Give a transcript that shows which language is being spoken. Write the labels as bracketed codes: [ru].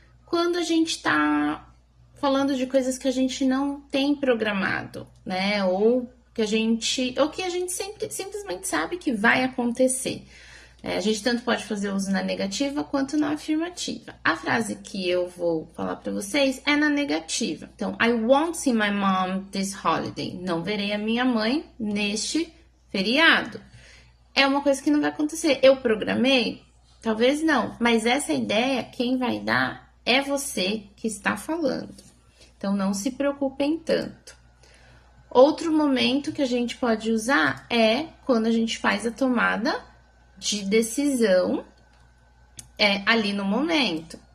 [pt] Quando a gente está falando de coisas que a gente não tem programado, né? Ou que a gente simplesmente sabe que vai acontecer. A gente tanto pode fazer uso na negativa quanto na afirmativa. A frase que eu vou falar para vocês é na negativa. Então, [en] I won't see my mom this holiday. [pt] Não verei a minha mãe neste feriado. É uma coisa que não vai acontecer. Eu programei? Talvez não. Mas essa ideia, quem vai dar é você que está falando. Então, não se preocupem tanto. Outro momento que a gente pode usar é quando a gente faz a tomada de decisão ali no momento.